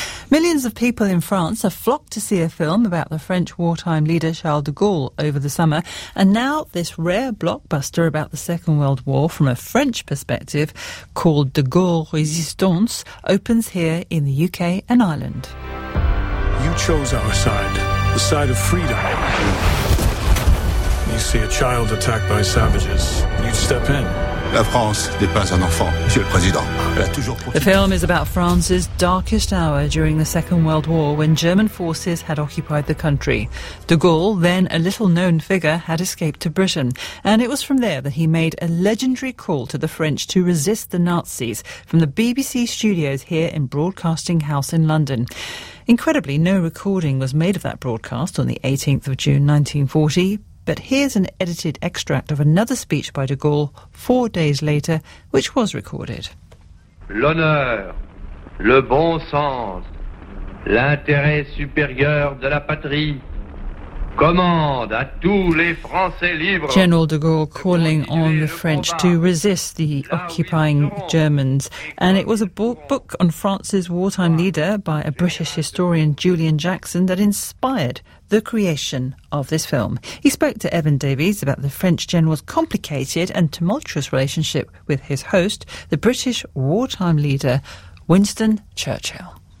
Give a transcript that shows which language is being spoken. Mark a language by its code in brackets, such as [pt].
[en] Millions of people in France have flocked to see a film about the French wartime leader Charles de Gaulle over the summer, and now this rare blockbuster about the Second World War from a French perspective called De Gaulle Resistance opens here in the UK and Ireland. You chose our side, the side of freedom. You see a child attacked by savages, you'd step in. [fr] La France n'est pas un enfant, Monsieur le Président. [en] The film is about France's darkest hour during the Second World War when German forces had occupied the country. De Gaulle, then a little-known figure, had escaped to Britain. And it was from there that he made a legendary call to the French to resist the Nazis from the BBC studios here in Broadcasting House in London. Incredibly, no recording was made of that broadcast on the 18th of June 1940, but here's an edited extract of another speech by de Gaulle 4 days later, which was recorded. [fr] L'honneur, le bon sens, l'intérêt supérieur de la patrie commande à tous les Français libres. [en] General de Gaulle calling on the French to resist the occupying Germans. And it was a book on France's wartime leader by a British historian, Julian Jackson, that inspired the creation of this film. He spoke to Evan Davies about the French general's complicated and tumultuous relationship with his host, the British wartime leader, Winston Churchill.